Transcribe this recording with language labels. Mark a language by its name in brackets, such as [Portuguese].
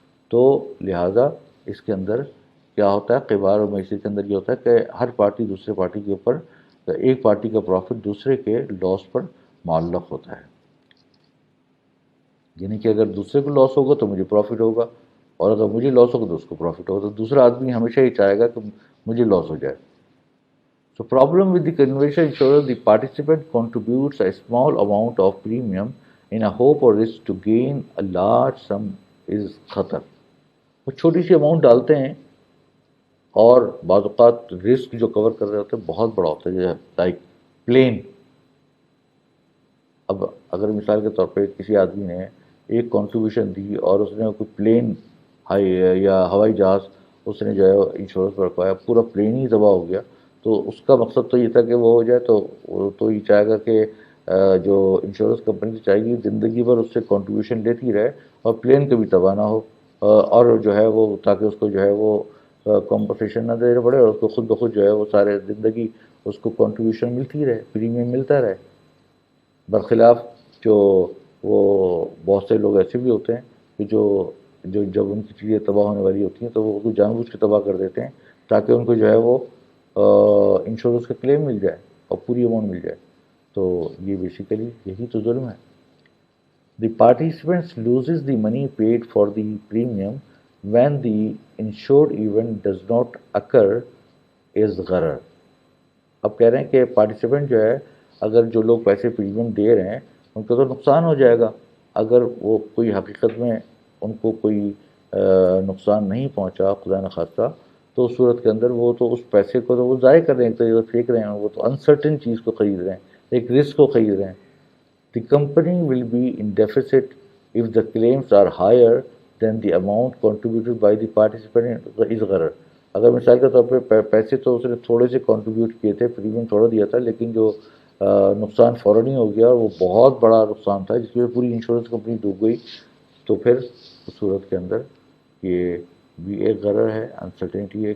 [Urdu] تو لہٰذا اس کے اندر کیا ہوتا ہے، قمار اور میسر کے اندر یہ ہوتا ہے کہ ہر پارٹی دوسرے پارٹی کے اوپر، ایک پارٹی کا پروفٹ دوسرے کے لاس پر معلق ہوتا ہے. یعنی کہ اگر دوسرے کو لاس ہوگا تو مجھے پروفٹ ہوگا، اور اگر مجھے لاس ہوگا تو اس کو پروفٹ ہوگا. تو دوسرا آدمی ہمیشہ یہ چاہے گا کہ مجھے لاس ہو جائے. [English] So problem with the conventional insurance, the participant contributes a small amount of premium in a hope or risk to gain a large sum is خطر. [Urdu] وہ چھوٹی سی اماؤنٹ ڈالتے ہیں اور بعض اوقات رسک جو کور کر رہے ہوتے ہیں بہت بڑا ہوتا ہے، جیسے لائک پلین. اب اگر مثال کے طور پہ کسی آدمی نے ایک کنٹریبیوشن دی اور اس نے کوئی پلین یا ہوائی جہاز اس نے جو ہے انشورنس پر رکھوایا، پورا پلین ہی تباہ ہو گیا، تو اس کا مقصد تو یہ تھا کہ وہ ہو جائے، تو وہ تو یہ چاہے گا کہ جو انشورنس کمپنی تو چاہے گی زندگی بھر اس سے کنٹریبیوشن لیتی رہے اور پلین کبھی تباہ نہ ہو، اور جو ہے وہ تاکہ اس کو جو ہے وہ کمپنسیشن نہ دینا پڑے اور اس کو خود بخود جو ہے وہ سارے زندگی اس کو کنٹریبیوشن ملتی رہے، پریمیم ملتا رہے. برخلاف جو وہ بہت سے لوگ ایسے بھی ہوتے ہیں کہ جو جب ان کی چیزیں تباہ ہونے والی ہوتی ہیں تو وہ کو جان بوجھ کے تباہ کر دیتے ہیں تاکہ ان کو جو ہے وہ انشورنس کا کلیم مل جائے اور پوری اماؤنٹ مل جائے. تو یہ بیسیکلی یہی تو ظلم ہے. [English] The participants loses the money paid for the premium when the insured event does not occur is غرر. [Urdu] اب کہہ رہے ہیں کہ پارٹیسپینٹ جو ہے اگر جو لوگ پیسے پریمیم دے رہے ہیں ان کا تو نقصان ہو جائے گا اگر وہ کوئی حقیقت میں ان کو کوئی نقصان نہیں پہنچا خدا نخواستہ، تو اس صورت کے اندر وہ تو اس پیسے کو تو وہ ضائع کر رہے ہیں، ایک طریقے سے پھینک رہے ہیں، وہ تو انسرٹن چیز کو خرید رہے ہیں، ایک رسک کو خرید رہے ہیں. [English] The company will be in deficit if the claims are higher than the amount contributed by the participant is غرر. [Urdu] اگر مثال کے طور پہ پیسے تو اس نے تھوڑے سے کنٹریبیوٹ کیے تھے، پریمیم تھوڑا دیا تھا، لیکن جو نقصان فوراً ہی ہو گیا اور وہ بہت بڑا نقصان تھا جس کی وجہ سے پوری انشورنس کمپنی ڈوب گئی، تو پھر اس صورت کے اندر یہ بھی ایک غرر ہے، انسرٹینٹی ہے.